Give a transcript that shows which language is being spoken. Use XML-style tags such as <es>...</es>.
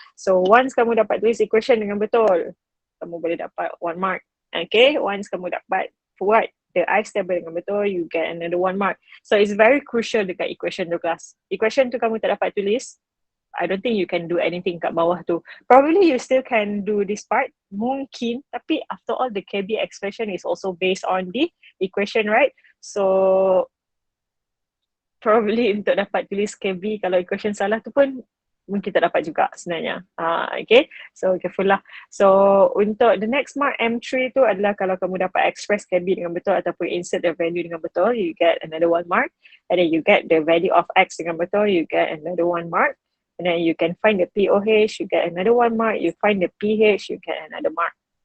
<en>So once</en> <ms>kamu dapat tulis equation dengan betul, kamu boleh dapat 1 mark.</ms> <en>Okay, once</en> <ms>kamu dapat buat</ms> <en>the I stable</en> <ms>dengan betul,</ms> <en>you get another 1 mark. So it's very crucial</en> <ms>dekat equation tu kelas. Equation tu kamu tak dapat tulis,</ms> <en>I don't think you can do anything</en> <ms>kat bawah tu.</ms> <en>Probably you still can do this part,</en> <ms>mungkin, tapi</ms> <en>after all the KB expression is also based on the equation, right? So probably</en> <ms>untuk dapat tulis KB kalau equation salah tu pun mungkin tak dapat juga sebenarnya.</ms> <en>Okay, so careful lah. So</en> <ms>untuk</ms> <en>the next mark M3</en> <ms>tu adalah kalau kamu dapat</ms> <en>express KB</en> <ms>dengan betul ataupun</ms> <en>insert the value</en> <ms>dengan betul,</ms> <en>you get another 1 mark. And then you get the value of X</en> <ms>dengan betul,</ms> <en>you get another 1 mark. And then you can find the POH, you get another 1 mark. You find the pH, you get another mark.</en>